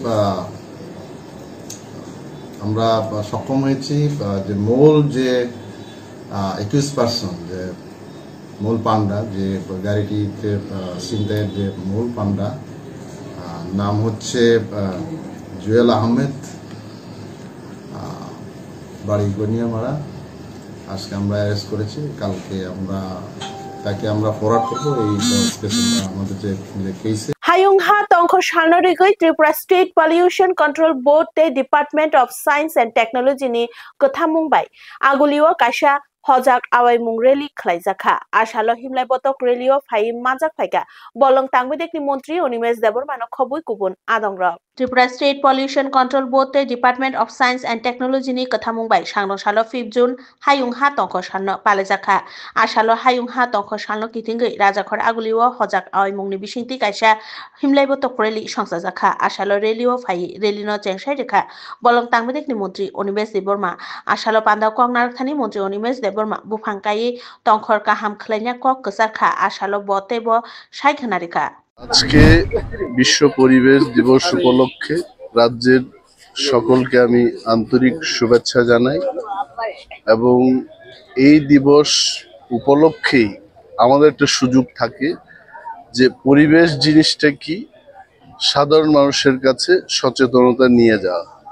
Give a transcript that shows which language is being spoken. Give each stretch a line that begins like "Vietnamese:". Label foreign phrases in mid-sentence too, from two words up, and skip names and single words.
Bangla: আমরা সক্ষম হয়েছি যে মূল যে 21% যে মূল পান্ডা যে গাড়িটিতে ছিনতাইয়ের যে মূল পান্ডা নাম হচ্ছে জুয়েল আহমেদ বাড়ি গনিয়ামারা আজকে আমরা অ্যারেস্ট করেছি কালকে আমরা তাকে আমরা ফরওয়ার্ড করব এই স্পেশাল আমাদের যে কেসে
Kok Borok: Hayung Ha ha tongkho salno rigoi Tripura State Pollution Control Board te Department of Science and Technology ni kothamung bai agulio kaisa hojak awai mung rally khlaijaka asalo himlai botok rallyo phai majak phaika bolong tangmedekni মন্ত্রী অনিমেষ দেববর্মা খবই কুবুন আদংরা Tripura State Pollution Control Board te Department of Science and Technology ni kothamung bai sangno salo 5 June hayung ha tongkho salno palajaka asalo hayung ha tongkho salno kitingoi rajakhor agulio hojak awai mungni bisingti kaisa himlai botok rally sangsajaka asalo rallyo phai rally no chengsai rekha bolong tangmedekni মন্ত্রী অনিমেষ দেববর্মা asalo pandao kongnarakthani মন্ত্রী অনিমেষ দেববর্মা বুফাংকাই tongkhor kaham khlaina kok ksarkha asalo botebo saikhanarika
Bangla: আজকে বিশ্ব পরিবেশ দিবস উপলক্ষে রাজ্যের সকলকে আমি আন্তরিক শুভেচ্ছা জানাই এবং এই দিবস উপলক্ষেই আমাদের একটা সুযোগ থাকে যে পরিবেশ জিনিসটা কি সাধারণ মানুষের কাছে সচেতনতা নিয়ে যাওয়া